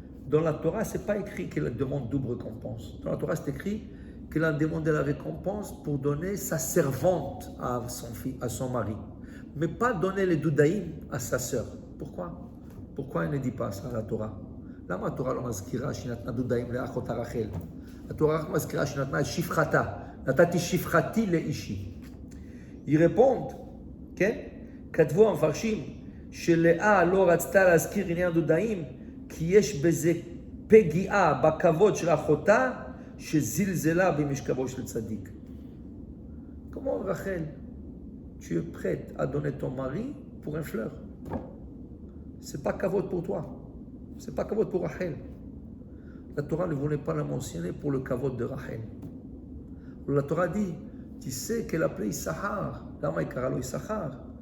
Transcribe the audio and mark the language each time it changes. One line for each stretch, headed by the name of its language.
French: Dans la Torah, ce n'est pas écrit qu'elle demande double récompense. Dans la Torah, c'est écrit qu'elle a demandé la récompense pour donner sa servante à son mari. Mais pas donner les doudaïm à sa sœur. Pourquoi? Pourquoi elle ne dit pas ça à la Torah?
Hebrew: למה התורה לא מזכירה שנתנה דודאים לאחותה רחל? התורה רק מזכירה שנתנה שפחתה. נתתי שפחתי לאישי.
French: ils répondent,
Hebrew: כן? כתבו המפרשים, שלאה לא רצתה להזכיר עניין דודאים, כי יש בזה פגיעה בכבוד של אחותה, שזלזלה במשכבו של צדיק.
French: Comment Rachel, tu es prête à donner ton mari pour un fleur? C'est pas kavod pour toi. C'est pas kavod pour Rachel. La Torah ne voulait pas la mentionner pour le kavod de Rachel. La Torah dit, tu sais qu'elle appelait Issachar.
Hebrew: Lama ikaralo Issachar.